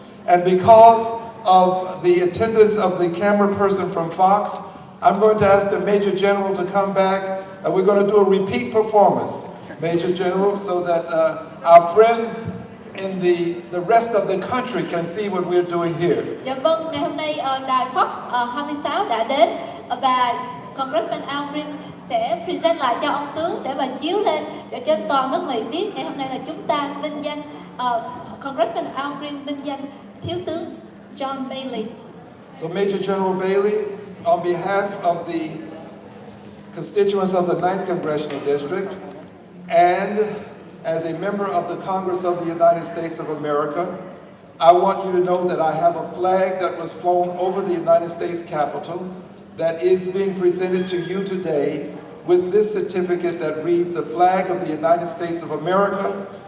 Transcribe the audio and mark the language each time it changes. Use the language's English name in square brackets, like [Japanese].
[English] And because of the attendance of the camera person from Fox, I'm going to ask the Major General to come back. We're going to do a repeat performance, Major General, so that our friends in the rest of the country can see what we're doing here. [Vietnamese] Dạ vâng, ngày hôm nay đài Fox 26 đã đến và Congressman Al Green sẽ present lại cho ông tướng để mà chiếu lên để cho toàn nước Mỹ biết ngày hôm nay là chúng ta vinh danh Congressman Al Green vinh danh thiếu tướng John Bailey. [English] So Major General Bailey, on behalf of the constituents of the 9th Congressional District and as a member of the Congress of the United States of America, I want you to know that I have a flag that was flown over the United States Capitol that is being presented to you today with this certificate that reads the flag of the United States of America.